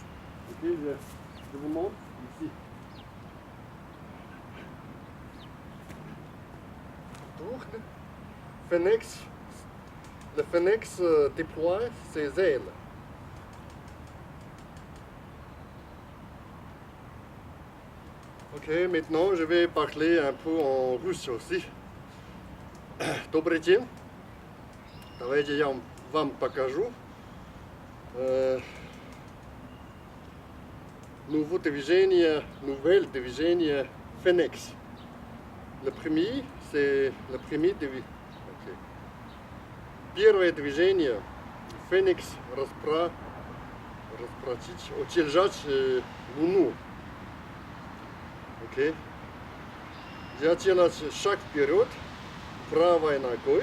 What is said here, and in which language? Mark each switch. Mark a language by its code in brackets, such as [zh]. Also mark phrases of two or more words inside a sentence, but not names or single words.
[fr] Ok, je vous montre ici. Tourne. Phénix. Le phénix déploie ses ailes. Ok, maintenant je vais parler un peu en russe aussi. [ru] Добрый день. Давайте я вам покажу nouvelle движение Феникс. [fr] Le premier, c'est le premier движение. Okay. [ru] Первое движение Феникс распростить, удержать луну. Okay. Я делаю шаг вперед правой ногой.